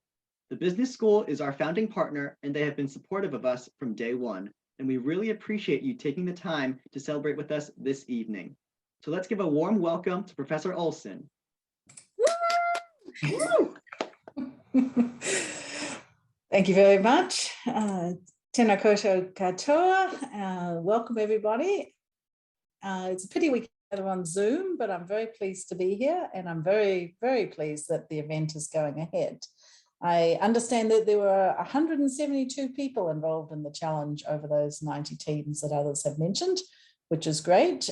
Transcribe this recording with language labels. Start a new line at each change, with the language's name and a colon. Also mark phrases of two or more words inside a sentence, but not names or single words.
English: The Business School is our founding partner, and they have been supportive of us from day one. And we really appreciate you taking the time to celebrate with us this evening. So let's give a warm welcome to Professor Olsen. Thank you very much.
Māori: Tēnā koutou katoa.
English: Welcome, everybody. It's a pity we can't on Zoom, but I'm very pleased to be here, and I'm very, very pleased that the event is going ahead. I understand that there were 172 people involved in the challenge over those 90 teams that others have mentioned, which is great.